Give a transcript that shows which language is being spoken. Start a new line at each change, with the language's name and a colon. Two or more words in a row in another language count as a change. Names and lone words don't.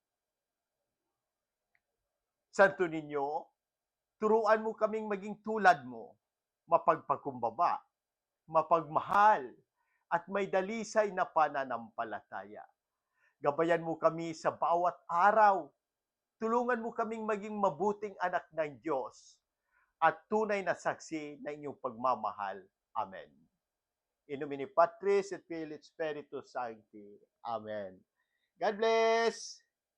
Filipino: Santo Niño, turuan mo kaming maging tulad mo, mapagpakumbaba, mapagmahal, at may dalisay na pananampalataya. Gabayan mo kami sa bawat araw. Tulungan mo kaming maging mabuting anak ng Diyos at tunay na saksi ng inyong pagmamahal. Amen.
Latin: In nomine Patris et Filii et Spiritus Sancti.
English: Amen. God bless!